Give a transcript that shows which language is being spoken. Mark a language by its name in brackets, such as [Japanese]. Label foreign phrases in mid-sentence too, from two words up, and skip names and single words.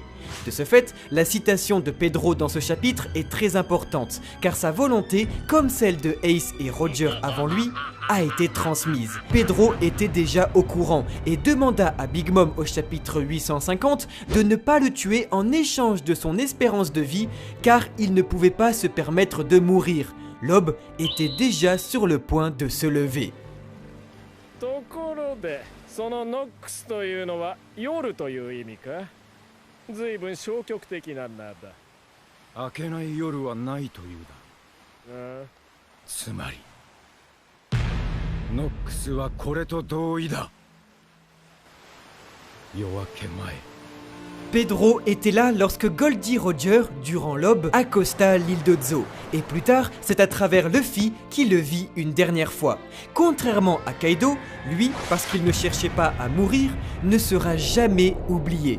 [French] De ce fait, la citation de Pedro dans ce chapitre est très importante, car sa volonté, comme celle de Ace et Roger avant lui, a été transmise. Pedro était déjà au courant et demanda à Big Mom au chapitre 850 de ne pas le tuer en échange de son espérance de vie, car il ne pouvait pas se permettre de mourir. L'aube était déjà sur le point de se lever. [Japanese] 随分消極的な名だ。明けない夜はないというだ。つまりノックスはこれと同意だ。夜明け前。 [French] Pedro était là lorsque Goldie Roger, durant l'aube, accosta l'île de Zo. Et plus tard, c'est à travers Luffy qu'il le vit une dernière fois. Contrairement à Kaido, lui, parce qu'il ne cherchait pas à mourir, ne sera jamais oublié.